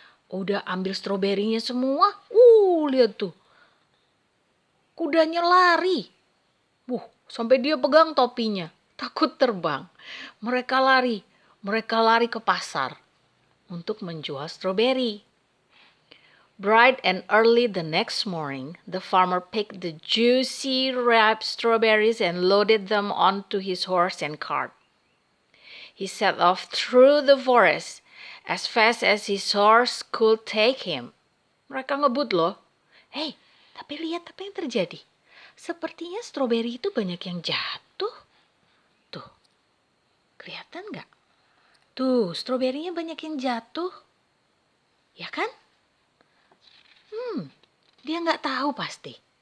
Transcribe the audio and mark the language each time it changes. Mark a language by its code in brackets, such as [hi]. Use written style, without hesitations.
[id] Udah ambil stroberinya semua. Lihat tuh. Kudanya lari. Sampai dia pegang topinya. Takut terbang. Mereka lari ke pasar untuk menjual stroberi. [en] Bright and early the next morning, the farmer picked the juicy, ripe strawberries and loaded them onto his horse and cart. He set off through the forest as fast as his horse could take him. [id] Mereka ngebut loh. Tapi lihat apa yang terjadi. Sepertinya stroberi itu banyak yang jatuh. Tuh, kelihatan nggak? Tuh, stroberinya banyak yang jatuh. Ya kan? Dia nggak tahu pasti.